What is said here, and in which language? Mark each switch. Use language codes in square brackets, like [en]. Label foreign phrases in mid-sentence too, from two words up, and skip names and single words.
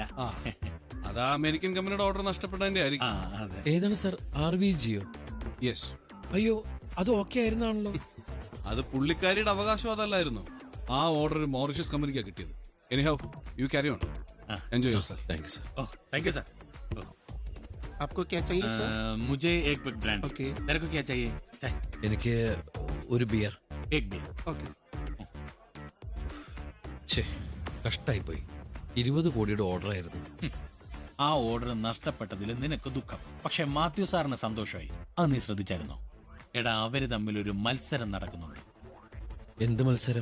[ml] അതാ അമേരിക്കൻ കമ്പനിയുടെ ഓർഡർ നഷ്ടപ്പെട്ടതിന്റെ ആയിരിക്കും. ഏതാണ് സാർ? RVGയോ? യെസ്. അയ്യോ, അത് ഓക്കെ ആയിരുന്നാണല്ലോ. അത് പുള്ളിക്കാരിയുടെ അവകാശം അതല്ലായിരുന്നു. ആ ഓർഡർ മോറിഷ്യസ് കമ്പനിക്കാ കിട്ടിയത്. [en] Anyhow you carry on. Enjoy your. Thank you sir. Thank you sir. [hi] आपको क्या चाहिए सर? मुझे एक [en] big brand. [hi] ओके. तेरे को क्या चाहिए? चाय. [ml] എനിക്ക് ഒരു ബിയർ. [hi] एक बियर. ओके. [ml] കഷ്ടായി പോയി. 20 കോടിയുടെ ഓർഡർ ആയിരുന്നു. ആ ഓർഡർ നഷ്ടപ്പെട്ടതിൽ നിനക്ക് ദുഃഖം, പക്ഷെ മാത്യു സാറിന് സന്തോഷമായി. അത് നീ ശ്രദ്ധിച്ചായിരുന്നോ? എടാ, അവര് തമ്മിൽ ഒരു മത്സരം നടക്കുന്നുണ്ട്. എന്ത് മത്സരം?